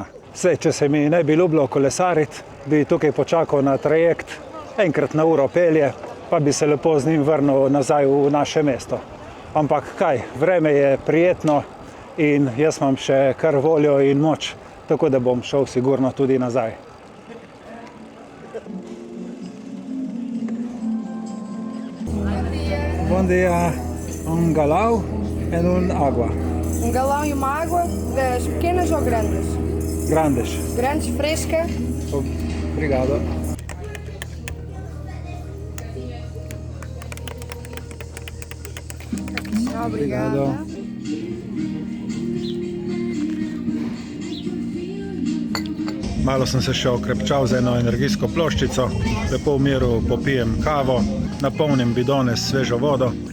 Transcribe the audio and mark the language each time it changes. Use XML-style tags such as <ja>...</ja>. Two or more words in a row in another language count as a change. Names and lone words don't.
<sl>Saj, če se mi ne bi ljubilo kolesariti, bi tukaj počakal na trajekt, enkrat na uro pelje, pa bi se lepo z njim vrnil nazaj v naše mesto. Ampak kaj, vreme je prijetno in jaz imam še kar voljo in moč, tako da bom šel sigurno tudi nazaj.</sl> <pt>Bom dia, galão e água. Galão e uma água, das pequenas ou grandes? Grandes. Grandes, fresca. Obrigado. Obrigada.</pt> <sl>Malo sem se še okrepčal z eno energijsko ploščico, lepo v miru popijem kavo, napolnim bidone s svežo vodo.</sl>